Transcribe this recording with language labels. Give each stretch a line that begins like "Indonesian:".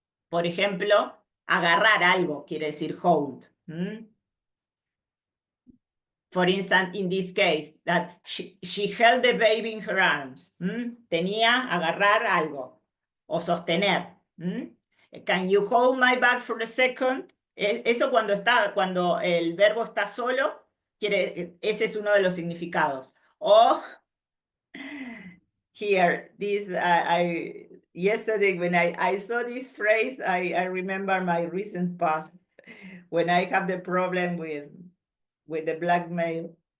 Spanish: Por ejemplo, agarrar algo quiere decir hold.
English: For instance, in this case, that she held the baby in her arms.
Spanish: Tenía agarrar algo o sostener.
English: Can you hold my bag for a second?
Spanish: Eso cuando el verbo está solo, ese es uno de los significados.
English: O here, this yesterday when I saw this phrase, I remember my recent past when I have the problem with the blackmail.